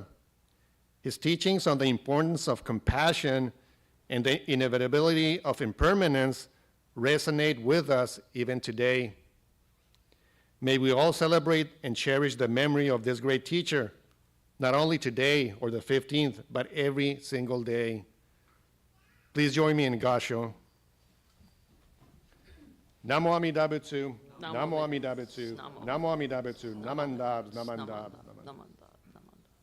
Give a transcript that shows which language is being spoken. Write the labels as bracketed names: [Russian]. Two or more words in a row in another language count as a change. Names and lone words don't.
[English] His teachings on the importance of compassion and the inevitability of impermanence resonate with us even today. May we all celebrate and cherish the memory of this great teacher, not only today or the 15th, but every single day. Please join me in Gasho. [Japanese] 南無阿弥陀仏。南無阿弥陀仏. Namo. 南無阿弥陀仏. なまんだぶ、なまんだぶ、なまんだぶ. なまんだぶ、なまんだぶ.